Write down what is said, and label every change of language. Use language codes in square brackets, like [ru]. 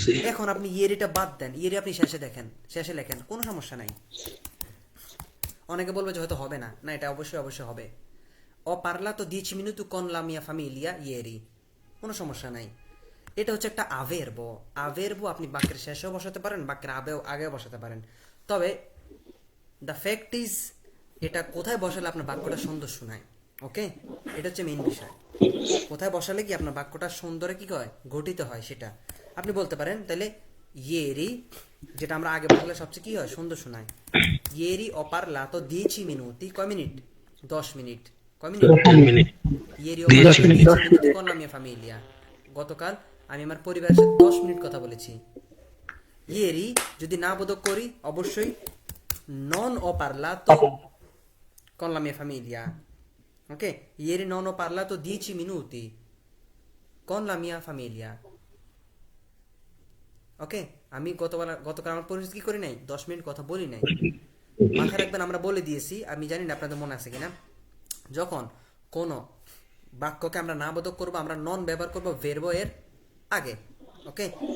[bn] এখন আপনি ইয়েরিটা বাদ দেন, ইয়েরি আপনি শেষে লেখেন, কোনো সমস্যা নাই। অনেকে বলবে যে হয়তো হবে না, না এটা অবশ্যই অবশ্যই হবে। [it] ho parlato 10 minuti con la mia famiglia ieri, [bn] কোনো সমস্যা নাই। এটা হচ্ছে একটা আভেরবো। আভেরবো আপনি বাক্যের শেষেও বসাতে পারেন, বাক্যের আগেও বসাতে পারেন, তবে দ্য ফ্যাক্ট ইজ এটা কোথায় বসালে আপনার বাক্যটা সুন্দর শোনায়, ওকে? এটা হচ্ছে মেইন বিষয়, কোথায় বসালে কি আপনার বাক্যটা সুন্দরে কি হয়, গঠিত হয়, সেটা আপনি বলতে পারেন। তাহলে ইয়েরি যেটা আমরা আগে বসালে সবচেয়ে কি হয়, সুন্দর শোনায়। ইয়েরি [it] ho parlato 10 minuti, [bn] কয় মিনিট, 10 মিনিট, কয় minute, Yerry [it] ho parlato 10 minuti con la mia famiglia, [bn] গতকাল আমি আমার পরিবারের সাথে 10 মিনিট কথা বলেছি। ইয়েরি যদি না বোধক করি, অবশ্যই [it] non ho parlato con la mia famiglia, ok? Ieri non ho parlato 10 minuti con la mia famiglia, ok? [bn] আমি গতকাল আমার পরিবারের কি করি নাই, 10 মিনিট কথা বলি নাই। মাথায় রাখবেন, আমরা বলে দিয়েছি, আমি জানি না আপনাদের মনে আছে কিনা, যখন কোনো বাক্যকে আমরা না বোধক করবো, আমরা নন ব্যবহার করবো ভেরবো এর আগে, ওকে?